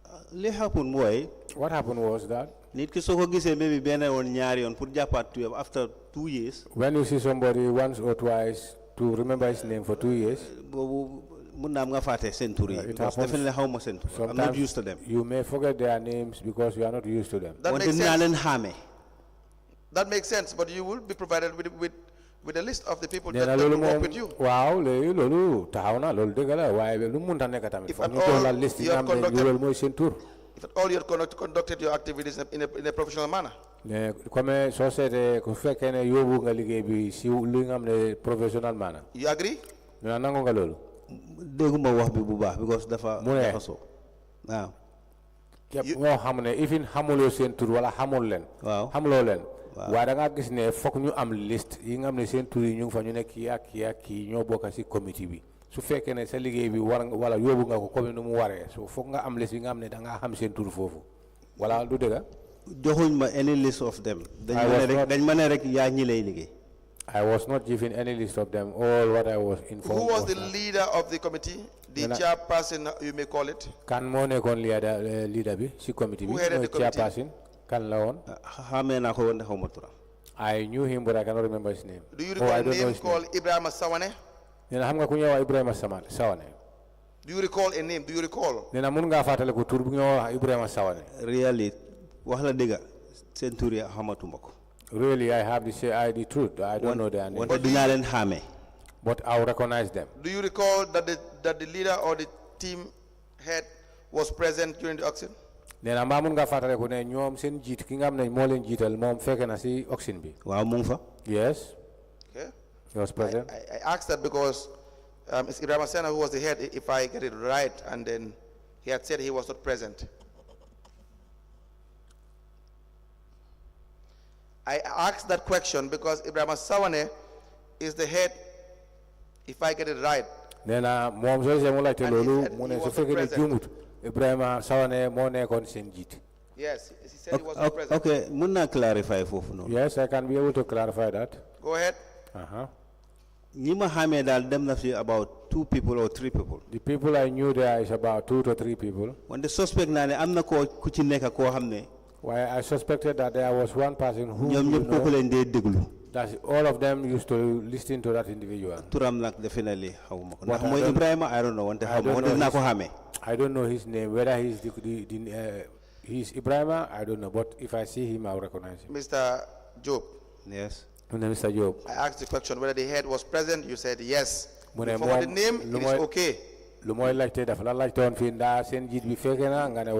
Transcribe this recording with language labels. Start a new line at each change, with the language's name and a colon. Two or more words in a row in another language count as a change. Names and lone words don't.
Wolof: li happen mooy
English: What happened was that
Wolof: nit ki soo ko gisee maybe benn yoon ñaari yoon pour jàppaat tuyam
English: after 2 years when you see somebody once or twice to remember his name for 2 years,
Wolof: boobu mun naa am nga fàtte seen tur yi
English: it because happens.
Wolof: definitely xaw ma seen tur
English: I'm not used to them you may forget their names because you are not used to them. That
Wolof: wante
English: makes
Wolof: naa
English: sense.
Wolof: leen xàmmee
English: That makes sense, but you will be provided with a list of the people
Wolof: nee
English: that
Wolof: na
English: will
Wolof: loolu
English: work
Wolof: moom
English: with you.
Wolof: waaw léegi loolu taxaw na loolu dëgg la waaye lu mu mënta nekk tamit
English: If
Wolof: foog
English: at
Wolof: ñu jox la
English: all
Wolof: liste yi
English: you
Wolof: nga
English: have
Wolof: xam ne
English: conducted-
Wolof: loolu mooy seen tur.
English: If at all you had conducted your activities in a professional manner.
French: mais comme
Wolof: soo seetee ku fekkee ne yóbbu nga liggéey bi si li nga xam ne professionnel maanaam
English: You agree?
Wolof: nee na nangu nga loolu. dégguma wax bi bu baax because dafa Mu ne. dafa so waaw képp nga xam ne ifin xamuloo seen tur wala xamul leen. waaw xamuloo leen. waaye da ngaa gis ne foog ñu am liste yi nga xam ne seen tur yi ñu ngi fa ñu ne kii ak kii ak kii ñoo bokk si comité bi su fekkee ne sa liggéey bi war nga wala yóbbu nga ko comme nu mu waree so foog nga am liste yi nga xam ne da ngaa xam seen tur foofu wala du dëgg. joxuñ ma
English: any list of them
Wolof: dañ ma ne rek yaa ñi lay liggéey
English: I was not given any list of them. All what I was informed. Who was was the that leader of the committee? The Then I- chairperson, you may call it.
Wolof: kan moo nekkoon leader bi si comité bi
English: Who headed
Wolof: mooy
English: the committee?
Wolof: chairperson kan la woon. xamee naa ko woon de xaw ma turam
English: I knew him but I cannot remember his name. Do you Oh, I recall a don't know name his name. called Ibrahim Sawane?
Wolof: nee na xam nga ku ñëw wax Ibrahima Sawane.
English: Do you recall a name? Do you recall?
Wolof: nee na mun ngaa fàttale ko tur bu ñëw wax Ibrahima Sawane. really wax la dëgga seen tur yi xamatuma ko
English: Really, I have to say the truth. I don't know their name.
Wolof: wante dinaa leen xàmmee
English: But I'll recognize them. Do you recall that the leader or the team head was present during the auction?
Wolof: nee na mbaa mun ngaa fàttale ko ne ñoom seen jiit ki nga xam ne moo leen jiital moom fekk na si auction bi. waaw mu ngi fa
English: Yes, Okay. he was present. I asked that because it's Ibrahim Sena who was the head, if I get it right, and then he had said he was not present. I asked that question because Ibrahim Sawane is the head, if I get it right.
Wolof: nee na moom soo gisee mu laajte
English: And he
Wolof: loolu
English: said
Wolof: mu ne
English: he
Wolof: su
English: was
Wolof: fekkee ne
English: present.
Wolof: juumut Ibrahima Sawane moo nekkoon seen jiit.
English: Yes, he said he was not present.
Wolof: ok mun naa clarify foofu noonu
English: Yes, I can be able to clarify that. Go ahead. Uh-huh.
Wolof: ñi ma xàmmee daal dem na fi
English: about 2 people or 3 people The people I knew there is about 2 to 3 people.
Wolof: wante suspect naa ne am na koo ku ci nekk koo xam ne
English: Why I suspected that there was one person who
Wolof: ñoom ñëpp kooku leen dee déglu
English: that all of them used to listen to that individual.
Wolof: turam nag definitely xawma ko ndax
English: But I
Wolof: mooy
English: don't- Ibrahima I don't know wante I
Wolof: xawma
English: don't
Wolof: wante
English: know
Wolof: dinaa ko
English: his-
Wolof: xàmmee
English: I don't know his name, whether he's he's Ibrahima, I don't know, but if I see him, I'll recognize him. Mr. Job, yes My name is Mr. Job. I asked the question whether the head was present. You said yes.
Wolof: Mune
English: For the
Wolof: moom
English: name,
Wolof: lu
English: it is
Wolof: mooy-
English: okay.
Wolof: lu mooy laajte dafa la laajte woon fii ndaa seen jiit bi fekke na nga ne